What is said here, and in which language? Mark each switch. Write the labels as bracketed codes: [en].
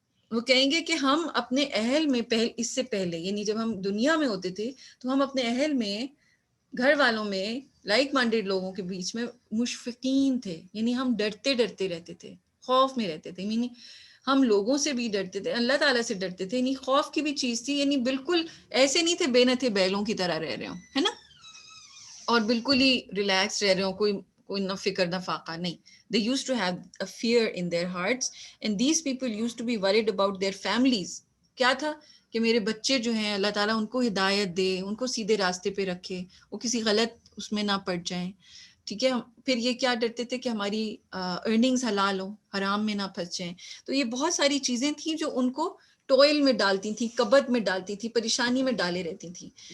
[ur] وہ کہیں گے کہ ہم اپنے اہل میں اس سے پہلے، یعنی جب ہم دنیا میں ہوتے تھے تو ہم اپنے اہل میں، گھر والوں میں، لائک مائنڈیڈ لوگوں کے بیچ میں مشفقین تھے، یعنی ہم ڈرتے رہتے تھے، خوف میں رہتے تھے، یعنی ہم لوگوں سے بھی ڈرتے تھے، اللہ تعالیٰ سے ڈرتے تھے، یعنی خوف کی بھی چیز تھی، یعنی بالکل ایسے نہیں تھے بے نتھے بیلوں کی طرح رہ رہے ہوں، ہے نا، اور بالکل ہی ریلیکس رہ رہے ہوں، کوئی نہ فکر نہ فاقہ نہیں. [en] They used to have a fear in their hearts and these people used to be worried about their families. [ur] کیا تھا کہ میرے بچے جو ہیں اللہ تعالیٰ ان کو ہدایت دے، ان کو سیدھے راستے پہ رکھے، وہ کسی غلط اس میں نہ پڑ جائیں، ٹھیک ہے. پھر یہ کیا ڈرتے تھے کہ ہماری ارننگز حلال ہوں، حرام میں نہ پھنس جائیں. تو یہ بہت ساری چیزیں تھیں جو ان کو ٹوئل میں ڈالتی تھیں، کبد میں ڈالتی تھیں، پریشانی میں ڈالے رہتی تھیں.